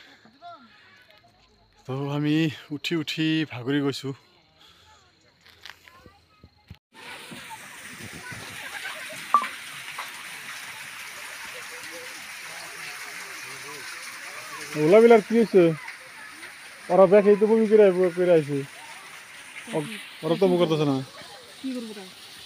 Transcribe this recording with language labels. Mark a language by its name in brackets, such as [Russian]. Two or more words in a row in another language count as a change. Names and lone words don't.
[Assamese] তো আমি উঠি ভাগৰি গৈছোঁ ওলাবিলাক কি হৈছে [Bangla] ওরা ব্যাগ এই তো বমি করে আইছে ওরা তো মুখ করতেছে না কি করবো